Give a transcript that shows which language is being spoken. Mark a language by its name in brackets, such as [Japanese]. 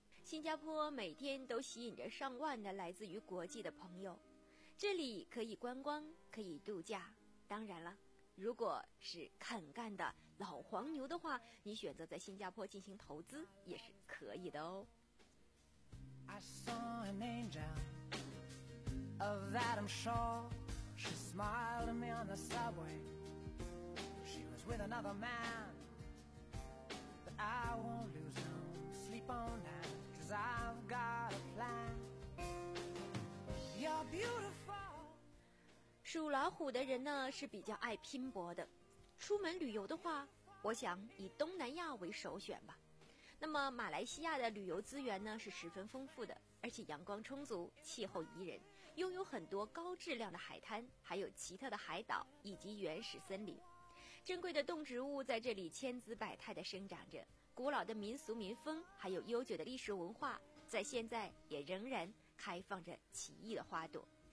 [Chinese] 新加坡每天都吸引着上万的来自于国际的朋友，这里可以观光，可以度假。当然了，如果是肯干的老黄牛的话，你选择在新加坡进行投资也是可以的哦。 [English] I saw an angel of Adam Shaw. She smiled at me on the subway. She was with another man. But I won't lose no sleep on that, 'cause I've got a plan. You're beautiful. [Chinese] 属老虎的人呢是比较爱拼搏的，出门旅游的话，我想以东南亚为首选吧。那么马来西亚的旅游资源呢是十分丰富的，而且阳光充足，气候宜人，拥有很多高质量的海滩，还有奇特的海岛以及原始森林，珍贵的动植物在这里千姿百态地生长着，古老的民俗民风还有悠久的历史文化在现在也仍然开放着奇异的花朵。